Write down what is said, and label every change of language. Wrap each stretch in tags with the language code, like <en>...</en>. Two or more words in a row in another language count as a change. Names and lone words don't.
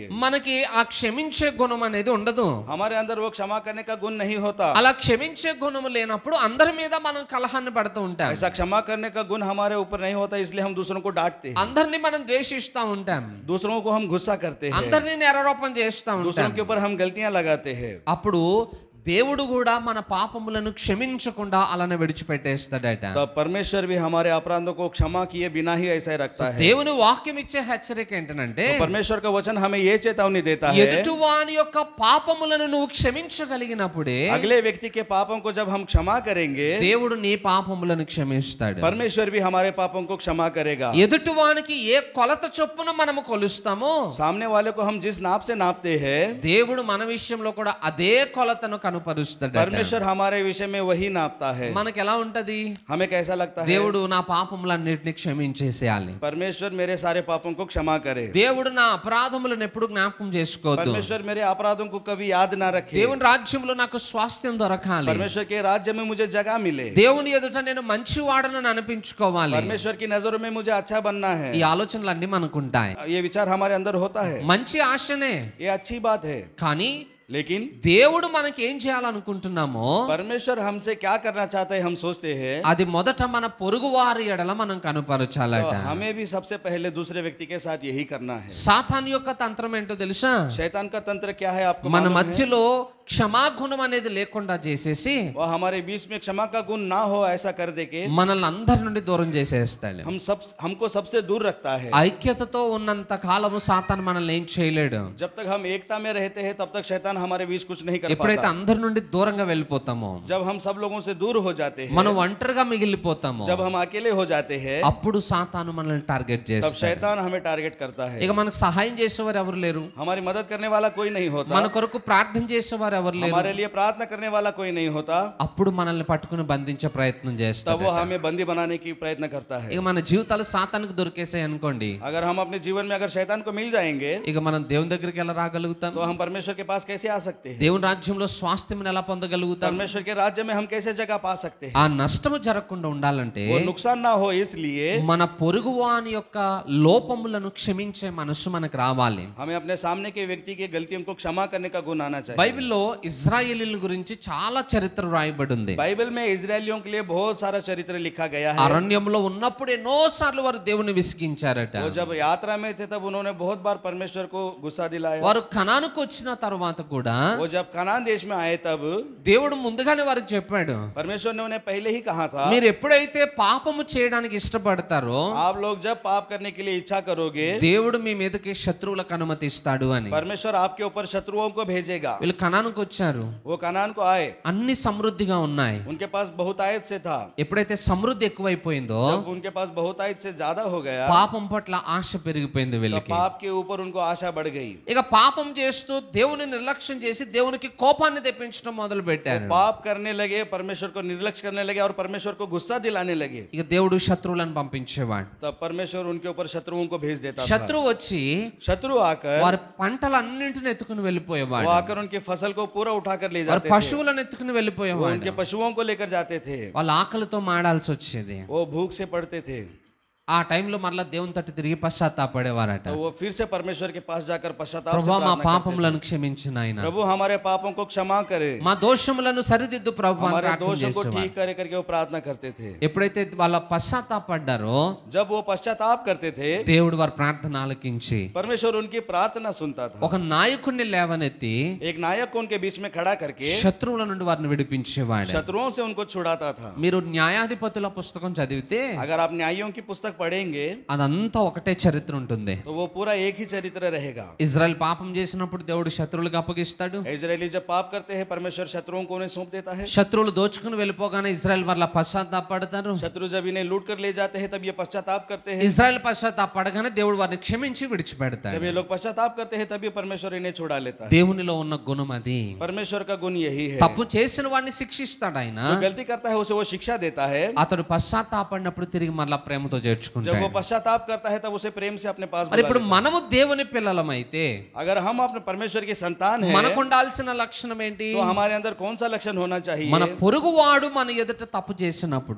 <te>మనకి ఆ క్షమించే గుణం అనేది ఉండదు.</te> <hi>हमारे अंदर वो क्षमा करने का गुण नहीं होता।</hi> <te>అలా క్షమించే గుణము లేనప్పుడు అందరి మీద మనం కలహాన్ని పడుతూ ఉంటాం.</te> <hi>ऐसा क्षमा करने का गुण हमारे ऊपर नहीं होता, इसलिए हम दूसरों को डांटते हैं,</hi> <te>అందరిని మనం ద్వేషిస్తూ ఉంటాం,</te> <hi>दूसरों को हम गुस्सा करते हैं,</hi> <te>అందరిని నేరారోపణ చేస్తూ</te> <hi>दूसरों</hi> <te>ఉంటాం.</te> <hi>के ऊपर हम गलतियां लगाते हैं।</hi> <te>అప్పుడు దేవుడు కూడా మన పాపములను క్షమించకుండా అలానే విడిచిపెట్టేస్తాడట.</te> <hi>तब परमेश्वर भी हमारे अपराधों को क्षमा किए बिना ही ऐसा ही रखता है।</hi> <te>దేవుని వాక్యం ఇచ్చే హెచ్చరిక ఏంటంటే</te> <hi>तो परमेश्वर का वचन हमें ये चेतावनी देता है,</hi> <te>ఎదుటివాని యొక్క పాపములను నువ్వు క్షమించగలిగినప్పుడే</te> <hi>अगले व्यक्ति के पापों को जब हम क्षमा करेंगे,</hi> <te>దేవుడు నీ పాపములను క్షమిస్తాడు.</te> <hi>परमेश्वर भी हमारे पापों को क्षमा करेगा।</hi> <te>ఎదుటివానికి ఏ కొలత చొప్పున మనము కొలుస్తామో</te> <hi>सामने वाले को हम जिस नाप से नापते हैं,</hi> <te>దేవుడు మన విషయంలో కూడా అదే కొలతను కనుపరుస్తాడు.</te> <hi>परमेश्वर हमारे विषय में वही नापता है।</hi> <te>మనకి ఎలా ఉంటది?</te> <hi>हमें कैसा लगता है?</hi> <te>దేవుడు నా పాపములన్నిటిని క్షమించేసేయాలి,</te> <hi>परमेश्वर मेरे सारे पापों को क्षमा करे,</hi> <te>దేవుడు నా అపరాధములను ఎప్పుడు జ్ఞాపకం చేసుకోవద్దు,</te> <hi>परमेश्वर मेरे अपराधों को कभी याद ना रखे,</hi> <te>దేవుని రాజ్యంలో నాకు స్వాస్థ్యం దొరకాలి,</te> <hi>परमेश्वर के राज्य में मुझे जगह मिले,</hi> <te>దేవుని ఎదుట నేను మంచివాడనని అనిపించుకోవాలి.</te> <hi>परमेश्वर की नजरों में मुझे अच्छा बनना है।</hi> <te>ఈ ఆలోచనలన్నీ మనకుంటాయి.</te> <hi>ये विचार हमारे अंदर होता है,</hi> <te>మంచి ఆశనే.</te> <hi>ये अच्छी बात है,</hi> <te>కానీ</te> <hi>लेकिन</hi> <te>దేవుడు మనకి ఏం చేయాలనుకుంటున్నామో</te> <hi>परमेश्वर हमसे क्या करना चाहते हैं हम सोचते हैं,</hi> <te>అది మొదట మన పొరుగు వారి ఎడల మనం కనుపరచాలట.</te> <hi>तो हमें भी सबसे पहले दूसरे व्यक्ति के साथ यही करना है।</hi> <te>సాతాను యొక్క తంత్రం ఏంటో తెలుసా?</te> <hi>शैतान का तंत्र क्या है आपको</hi> <te>మన</te> <hi>मालूम है?</hi> <te>మధ్యలో క్షమాగుణం అనేది లేకుండా చేసేసి</te> <hi>वह हमारे बीच में क्षमा का गुण ना हो ऐसा कर दे के</hi> <te>మనల్ని అందరి నుండి దూరం చేసేస్తాడు.</te> <hi>हमको सबसे दूर रखता है।</hi> <te>ఐక్యతతో ఉన్నంత కాలము సాతాను మనల్ని ఏం చేయలేడు.</te> <hi>जब तक हम एकता में रहते हैं तब तक शैतान हमारे बीच कुछ नहीं कर</hi> <te>ఎప్పుడైతే</te> <hi>पाता।</hi> <te>అందరి నుండి దూరంగా వెళ్ళిపోతామో,</te> <hi>जब हम सब लोगों से दूर हो जाते हैं,</hi> <te>మనం ఒంటరిగా మిగిలిపోతామో,</te> <hi>जब हम अकेले हो जाते हैं,</hi> <te>అప్పుడు సాతాను మనల్ని టార్గెట్</te> <hi>तब</hi> <te>చేస్తాడు.</te> <hi>शैतान हमें टारगेट करता है।</hi> <te>ఇక మనకు సహాయం చేసేవారు ఎవరు లేరు,</te> <hi>हमारी मदद करने वाला कोई नहीं होता,</hi> <te>మన కొరకు ప్రార్థన చేసేవారు ఎవరు లేరు.</te> <hi>हमारे लिए प्रार्थना करने वाला कोई नहीं होता,</hi> <te>అప్పుడు మనల్ని పట్టుకుని బంధించే ప్రయత్నం</te> <hi>तब</hi> <te>చేస్తాడు.</te> <hi>वो हमें बंदी बनाने की प्रयत्न करता है।</hi> <te>ఇక మన జీవితాలు సాతానికి దొరికేసాయి అనుకోండి,</te> <hi>अगर हम अपने जीवन में अगर शैतान को मिल जाएंगे,</hi> <te>ఇక మనం దేవుని దగ్గరికి ఎలా రాగలుగుతాం?</te> <hi>तो हम परमेश्वर के पास कैसे आ सकते हैं?</hi> <te>దేవుని రాజ్యంలో స్వాస్థ్యం ఎలా పొందగలుగుతాం?</te> <hi>परमेश्वर के राज्य में हम कैसे जगह पा सकते हैं?</hi> <te>ఆ నష్టము జరగకుండా ఉండాలంటే</te> <hi>वो नुकसान ना हो, इसलिए</hi> <te>మన పొరుగువాని యొక్క లోపములను క్షమించే మనసు మనకు రావాలి.</te> <hi>हमें अपने सामने के व्यक्ति की गलतियों को क्षमा करने का गुण आना चाहिए।</hi> <te>బైబిల్లో ఇజ్రాయేలీల గురించి చాలా చరిత్ర రాయబడి ఉంది.</te> <hi>बाइबल में इजरायलियों के लिए बहुत सारा चरित्र लिखा गया है।</hi> <te>అరణ్యంలో ఉన్నప్పుడు ఎన్నో సార్లు వారు దేవుని విసిగించారట.</te> <hi>वो जब यात्रा में थे तब उन्होंने बहुत बार परमेश्वर को गुस्सा दिलाया।</hi> <te>వారు కనానుకు వచ్చిన తర్వాత కూడా</te> <hi>वो जब कनान देश में आए तब</hi> <te>దేవుడు ముందుగానే వారికి చెప్పాడు,</te> <hi>परमेश्वर ने उन्हें पहले ही कहा था,</hi> <te>మీరు ఎప్పుడైతే పాపము చేయడానికి ఇష్టపడతారో</te> <hi>आप लोग जब पाप करने के लिए इच्छा करोगे,</hi> <te>దేవుడు మీ మీదకి శత్రువులకు అనుమతిస్తాడు అని.</te> <hi>परमेश्वर आपके ऊपर शत्रुओं को भेजेगा।</hi> <te>వీళ్ళు కనానుకు వచ్చారు,</te> <hi>वो कनान को आए,</hi> <te>అన్ని సమృద్ధిగా ఉన్నాయి.</te> <hi>उनके पास बहुतायत से था।</hi> <te>ఎప్పుడైతే సమృద్ధి ఎక్కువైపోయిందో</te> <hi>जब उनके पास बहुतायत से ज्यादा हो गया,</hi> <te>పాపం పట్ల ఆశ పెరిగిపోయింది</te> <hi>तो</hi> <te>వీళ్ళకి.</te> <hi>पाप के ऊपर उनको आशा बढ़ गई।</hi> <te>ఇక పాపం చేస్తూ దేవుని నిర్లక్ష్యం చేసి దేవునికి కోపాన్ని తెప్పించడం మొదలు పెట్టారు.</te> <hi>पाप करने लगे, परमेश्वर को निर्लक्ष्य करने लगे और परमेश्वर को गुस्सा दिलाने लगे।</hi> <te>ఇక దేవుడు శత్రువులను పంపించేవాడు.</te> <hi>तब परमेश्वर उनके ऊपर शत्रुओं को भेज देता था।</hi> <te>శత్రువు వచ్చి</te> <hi>शत्रु आकर</hi> <te>వారి పంటలన్నింటిని ఎత్తుకుని</te> <hi>वो</hi> <te>వెళ్ళిపోయేవాడు,</te> <hi>आकर उनकी फसल को पूरा उठाकर ले</hi> <te>వారి</te> <hi>जाते थे।</hi> <te>పశువులను ఎత్తుకుని</te> <hi>वो</hi> <te>వెళ్ళిపోయేవాడు.</te> <hi>उनके पशुओं को लेकर जाते थे।</hi> <te>వాళ్ళ ఆకలితో మాడాల్సి వచ్చేది.</te> <hi>वो भूख से पड़ते थे,</hi> <te>ఆ టైంలో మరలా దేవుని తట్టు తిరిగి పశ్చాత్తాపడేవారట.</te> <hi>तो वो फिर से परमेश्वर के पास जाकर पश्चाताप से</hi> <te>ప్రభువా మా</te> <hi>प्रार्थना करते</hi> <te>పాపములను క్షమించు నాయనా,</te> <hi>थे। प्रभु हमारे पापों को क्षमा करे,</hi> <te>మా దోషములను సరిదిద్దు ప్రభువా అని</te> <hi>हमारे</hi> <te>ప్రార్థన</te> <hi>दोषों को</hi> <te>చేసేవారు.</te> <hi>ठीक करे करके वो प्रार्थना करते थे।</hi> <te>ఎప్పుడైతే వాళ్ళ పశ్చాత్తాపడ్డారో</te> <hi>जब वो पश्चाताप करते थे,</hi> <te>దేవుడు వారి ప్రార్థన ఆలకించి</te> <hi>परमेश्वर उनकी प्रार्थना सुनता था।</hi> <te>ఒక నాయకుడిని లేవనెత్తి</te> <hi>एक नायक को उनके बीच में खड़ा करके</hi> <te>శత్రువుల నుండి వారిని విడిపించేవాడు.</te> <hi>शत्रुओं से उनको छुड़ाता था।</hi> <te>మీరు న్యాయాధిపతుల పుస్తకం చదివితే</te> <hi>अगर आप न्यायों की पुस्तक पढ़ेंगे</hi> <te>అదంతా ఒకటే చరిత్ర ఉంటుంది.</te> <hi>तो वो पूरा एक ही चरित्र रहेगा।</hi> <te>ఇజ్రాయెల్ పాపం చేసినప్పుడు దేవుడు శత్రువులకు అప్పగిస్తాడు.</te> <hi>इजरायली जब पाप करते हैं परमेश्वर शत्रुओं को उन्हें सौंप देता है।</hi> <te>శత్రువులు దోచుకుని వెళ్ళిపోగానే ఇజ్రాయెల్ మరలా పశ్చాత్తాపడతారు.</te> <hi>शत्रु जब इन्हें लूट कर ले जाते हैं तब ये पश्चाताप करते हैं।</hi> <te>ఇజ్రాయెల్ పశ్చాత్తాపడగానే దేవుడు వారిని క్షమించి విడిచిపెడతాడు.</te> <hi>जब ये लोग पश्चाताप करते हैं तब ये परमेश्वर इन्हें छुड़ा लेता है।</hi> <te>దేవునిలో ఉన్న గుణం అది.</te> <hi>परमेश्वर का गुण यही है।</hi> <te>తప్పు చేసిన వాడిని శిక్షిస్తాడు ఆయన.</te> <hi>जो गलती करता है उसे वो शिक्षा देता है।</hi> <te>అతడు పశ్చాత్తాపడినప్పుడు తిరిగి మరలా ప్రేమతో</te> <hi>जब</hi> <te>చేర్చుకుంటాడు.</te> <hi>वो पश्चाताप करता है तब उसे प्रेम से अपने पास</hi> <te>మరి</te> <hi>बुला</hi> <te>ఇప్పుడు</te> <hi>लेता</hi> <te>మనము దేవుని పిల్లలమైతే</te> <hi>है। अगर हम अपने परमेश्वर के संतान हैं</hi> <te>మనకు ఉండాల్సిన లక్షణం ఏంటి?</te> <hi>तो हमारे अंदर कौन सा लक्षण होना चाहिए?</hi> <te>మన పొరుగువాడు మన ఎదుట తప్పు చేసినప్పుడు</te>